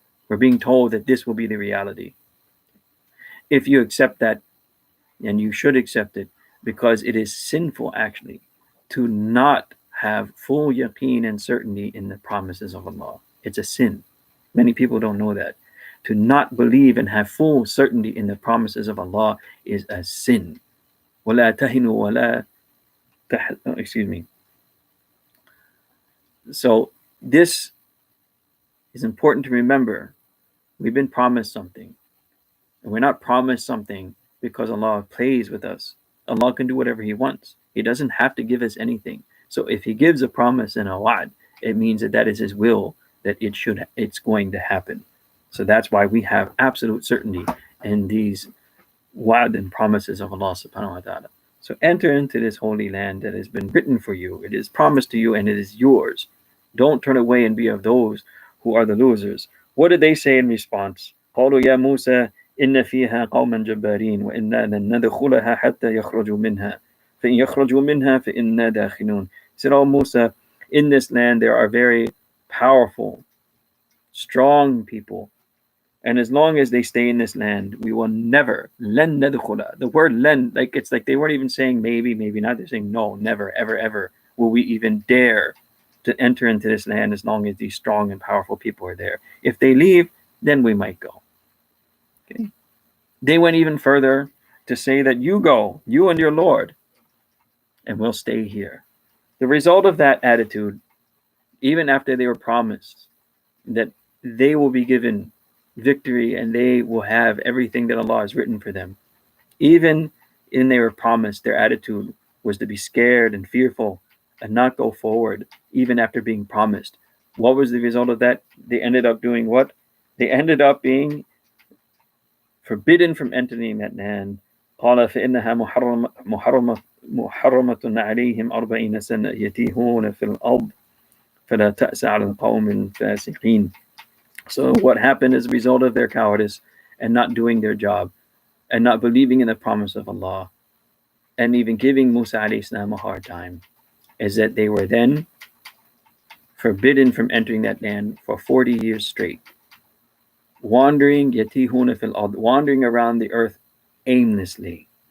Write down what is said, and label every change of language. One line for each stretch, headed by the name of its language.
English: We're being told that this will be the reality. If you accept that, and you should accept it, because it is sinful actually to not have full yaqeen and certainty in the promises of Allah. It's a sin. Many people don't know that. To not believe and have full certainty in the promises of Allah is a sin.
Arabic: وَلَا تَهِنُوا وَلَا
English: excuse me. So this is important to remember. We've been promised something. And we're not promised something because Allah plays with us. Allah can do whatever He wants. He doesn't have to give us anything. So if He gives a promise and a wa'd, it means that is His will, that it's going to happen. So that's why we have absolute certainty in these wa'd and promises of Allah subhanahu wa ta'ala. So enter into this holy land that has been written for you. It is promised to you and it is yours. Don't turn away and be of those who are the losers. What did they say in response?
Arabic: قالوا يا موسى إن فيها قوما جبارين وإنا لن ندخلها حتى يخرجوا منها فإن يخرجوا منها فإنا داخلون.
English: He said, "Oh Musa, in this land there are very powerful, strong people, and as long as they stay in this land, we will never,
Arabic: لن ندخلها."
English: The word لن, like it's like they weren't even saying maybe, maybe not. They're saying no, never, ever, ever will we even dare to enter into this land as long as these strong and powerful people are there. If they leave, then we might go. Okay. They went even further to say that you go, you and your Lord, and we'll stay here. The result of that attitude, even after they were promised that they will be given victory and they will have everything that Allah has written for them, even in they were promised, their attitude was to be scared and fearful and not go forward even after being promised. What was the result of that? They ended up doing what? They ended up being forbidden from entering that land.
Arabic: قال فإنها محرمة عليهم 40 سنة يتيهون في الأرض فلا تأس على القوم الفاسقين.
English: So what happened as a result of their cowardice and not doing their job and not believing in the promise of Allah and even giving Musa alayhi salam a hard time is that they were then forbidden from entering that land for 40 years straight, wandering
Arabic: yatihuna fil ard,
English: wandering around the earth aimlessly.